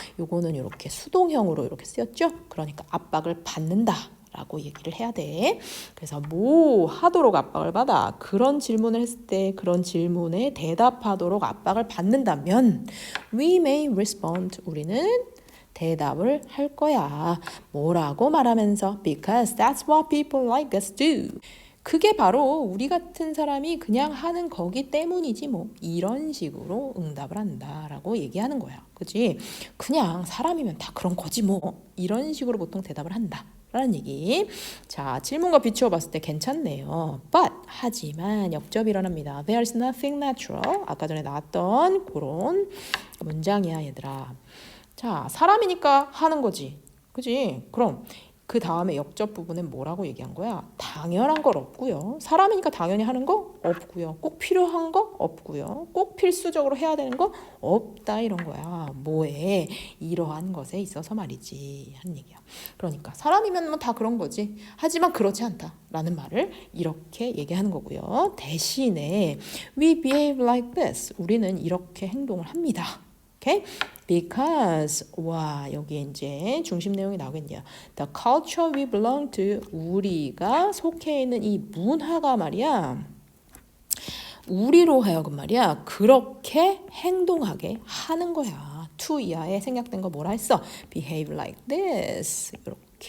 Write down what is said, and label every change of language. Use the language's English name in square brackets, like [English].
[Korean] 요거는 이렇게 수동형으로 이렇게 쓰였죠. 그러니까 압박을 받는다 라고 얘기를 해야 돼. 그래서 뭐 하도록 압박을 받아? 그런 질문을 했을 때 그런 질문에 대답하도록 압박을 받는다면 we may respond 우리는 대답을 할 거야. [English] 뭐라고 말하면서 because that's what people like us do. [Korean] 그게 바로 우리 같은 사람이 그냥 하는 거기 때문이지 뭐 이런 식으로 응답을 한다라고 얘기하는 거야. 그치? 그냥 사람이면 다 그런 거지 뭐 이런 식으로 보통 대답을 한다. 라는 얘기. 자, 질문과 비추어 봤을 때 괜찮네요. But 하지만 역접이 일어납니다. [English] There's nothing natural. [Korean] 아까 전에 나왔던 그런 문장이야 얘들아. 자, 사람이니까 하는 거지. 그지? 그럼 그 다음에 역접 부분은 뭐라고 얘기한 거야? 당연한 건 없고요. 사람이니까 당연히 하는 거 없고요. 꼭 필요한 거 없고요. 꼭 필수적으로 해야 되는 거 없다 이런 거야. 뭐에? 이러한 것에 있어서 말이지 하는 얘기야. 그러니까 사람이면 뭐 다 그런 거지. 하지만 그렇지 않다라는 말을 이렇게 얘기하는 거고요. [English] 대신에 we behave like this. [Korean] 우리는 이렇게 행동을 합니다. [English] Okay? [Korean] Because 와 여기 이제 중심 내용이 나오겠네요. The culture we belong to 우리가 속해 있는 이 문화가 말이야. 우리로 하여금 말이야 그렇게 행동하게 하는 거야. to 이하에 생략된 거 뭐라 했어? [English] Behave like this 이렇게.